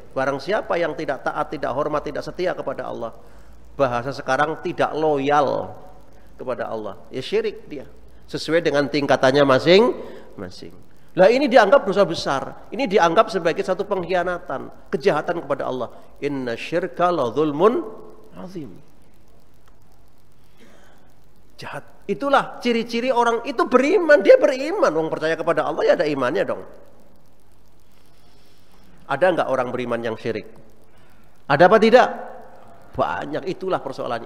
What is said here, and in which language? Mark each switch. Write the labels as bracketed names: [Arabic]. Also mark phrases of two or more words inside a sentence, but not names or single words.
[Indonesian] Barang siapa yang tidak taat, tidak hormat, tidak setia kepada Allah, bahasa sekarang tidak loyal kepada Allah, ya syirik dia. Sesuai dengan tingkatannya masing-masing. Lah ini dianggap dosa besar. Ini dianggap sebagai satu pengkhianatan, kejahatan kepada Allah. [Arabic] إن الشرك لظلم عظيم. [Indonesian] Jahat. Itulah ciri-ciri orang itu beriman. Dia beriman. Orang percaya kepada Allah ya ada imannya dong. Ada enggak orang beriman yang syirik? Ada apa tidak? Banyak. Itulah persoalannya.